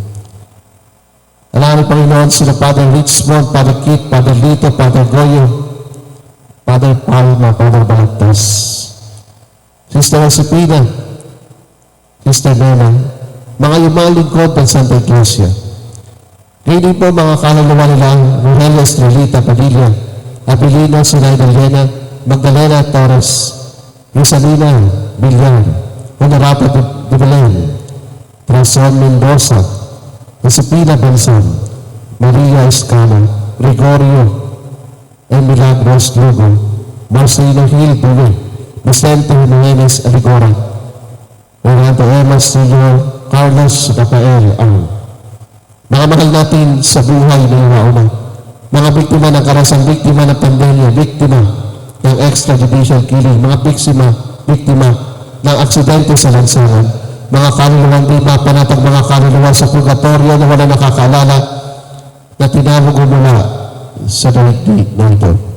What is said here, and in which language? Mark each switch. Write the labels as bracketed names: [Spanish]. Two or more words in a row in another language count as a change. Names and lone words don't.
[Filipino] Alangin Panginoon sila Father Richmond, Father Kit, Father Lito, Father Goyo, Father Palma, Father Balagtas, Sister Josepina, Sister Nena, mga lumang lingkod ng Santa Iglesia. Ngayon din po mga kaluluwa nila Rogelio Estrelita Padilla, Abilino Sinayda Elena, Magdalena Torres, Rosalina Villar, Honorata de Belen, Trazon Mendoza, Josepina Benson, Maria Escano, Gregorio and Milagros Lugo, Marcelino Gil Buwe, Vicente Jimenez Aligora, Renato Emas Sr., Carlos Rafael Ang. Mga mahal natin sa buhay na iwauna, mga biktima ng karasang, biktima ng pandemya, biktima ng [English] extrajudicial killing, [Filipino] mga biktima ng aksidente sa lansangan, mga kaluluwang di mapanatag, mga kaluluwang sa purgatorio na wala nakakaalala na tinawag mula sa daigdig na ito.